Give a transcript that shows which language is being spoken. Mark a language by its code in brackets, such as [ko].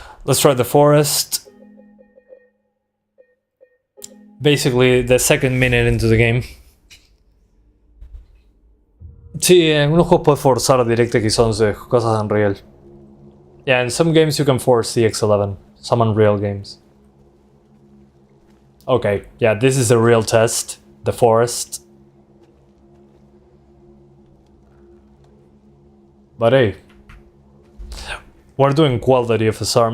[en] Let's try the forest. Basically, the second minute into the game. [es] Sí, en unos juegos puedes forzar a DirectX 11, cosas en Unreal. [en] Yeah, in some games you can force DX11, some Unreal games. Okay, yeah, this is the real test, the forest. But hey, we're doing quality FSR.